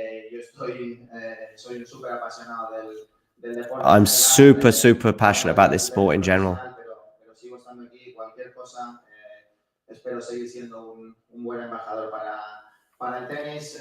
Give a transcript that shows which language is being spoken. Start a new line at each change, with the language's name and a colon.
Spanish: Yo soy un súper apasionado del deporte.
English: I'm super passionate about this sport in general.
Spanish: Pero sigo estando aquí. Cualquier cosa, espero seguir siendo un buen embajador para el tenis.